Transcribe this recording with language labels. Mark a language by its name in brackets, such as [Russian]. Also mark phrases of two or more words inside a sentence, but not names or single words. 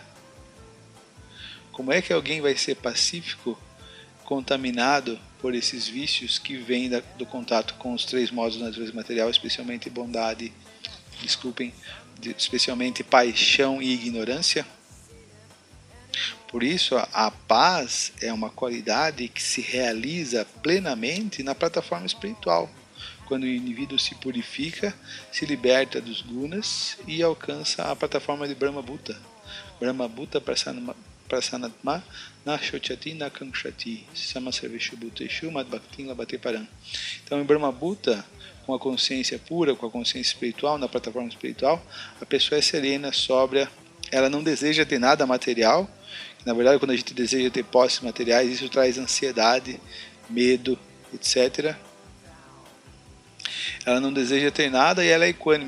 [Portuguese] Como é que alguém vai ser pacífico, contaminado por esses vícios que vêm do contato com os três modos da natureza material, especialmente especialmente paixão e ignorância? Por isso, a paz é uma qualidade que se realiza plenamente na plataforma espiritual, quando o indivíduo se purifica, se liberta dos gunas e alcança a plataforma de [Sanskrit] Brahma Bhuta. Brahma Bhuta Prasanatma Nashochati Nakanshati Samasarveshu Bhuteshu Madbhaktin Labate Param. [Portuguese] Então, em [Sanskrit] Brahma Bhuta, [Portuguese] com a consciência pura, com a consciência espiritual, na plataforma espiritual, a pessoa é serena, sóbria, ela não deseja ter nada material. Na verdade, quando a gente deseja ter posses materiais, isso traz ansiedade, medo, etc. Ela não deseja ter nada e ela é equânime.